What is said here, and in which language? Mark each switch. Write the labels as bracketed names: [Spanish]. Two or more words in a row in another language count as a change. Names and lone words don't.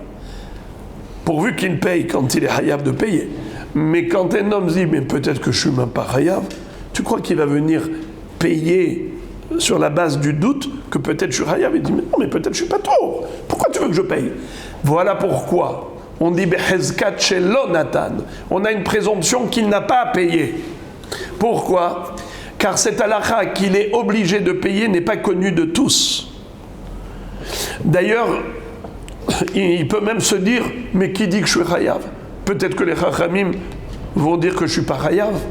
[French] Pourvu qu'il paye quand il est hayav de payer. Mais quand un homme dit, mais peut-être que je ne suis même pas hayav, tu crois qu'il va venir payer sur la base du doute que peut-être je suis hayav? Il dit, mais non, mais peut-être je ne suis pas trop. Pourquoi tu veux que je paye? Voilà pourquoi on dit, [Hebrew] בחזקת שלא נתן. [French] On a une présomption qu'il n'a pas à payer. Pourquoi? Car cette halakha qu'il est obligé de payer n'est pas connue de tous. D'ailleurs, il peut même se dire, mais qui dit que je suis chayav? Peut-être que les chachamim vont dire que je ne suis pas chayav.